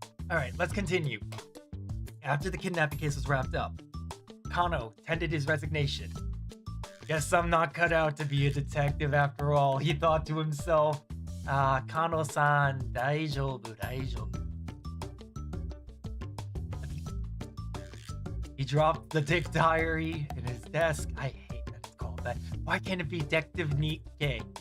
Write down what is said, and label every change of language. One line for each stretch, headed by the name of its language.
English: Alright, let's continue. After the kidnapping case was wrapped up, Kano tendered his resignation. Guess I'm not cut out to be a detective after all, he thought to himself.
Japanese: Kano-san, 大丈夫。
English: He dropped the dick diary in his desk. I hate that it's called that. Why can't it be Detective Nikke?